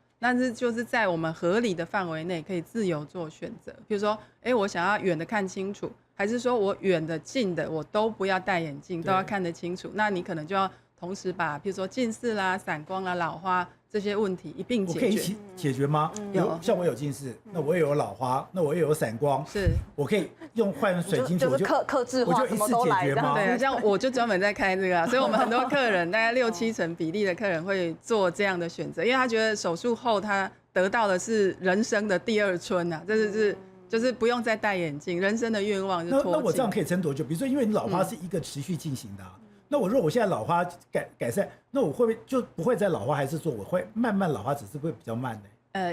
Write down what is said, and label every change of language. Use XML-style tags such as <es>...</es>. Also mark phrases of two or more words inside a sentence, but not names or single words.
<zh>但是就是在我們合理的範圍內可以自由做選擇，比如說我想要遠的看清楚，還是說我遠的近的我都不要戴眼鏡都要看得清楚，那你可能就要同時把比如說近視啦、散光啦、老花這些問題一併解決。我可以一起解決嗎？像我有近視，那我也有老花，那我也有散光，是我可以换水晶体，就是客製化，什麼都來這樣。对啊，像我就專門在開這個所以我們很多客人大概6-7成比例的客人會做這樣的選擇，因為他覺得手術後他得到的是人生的第二春啊，就是不用再戴眼鏡，人生的願望是脫鏡。那我這樣可以撐多久？比如說，因為你老花是一個持續進行的那我如果我現在老花改善，那我會不會就不會再老花，還是說我會慢慢老花，只是會比較慢呢？</zh>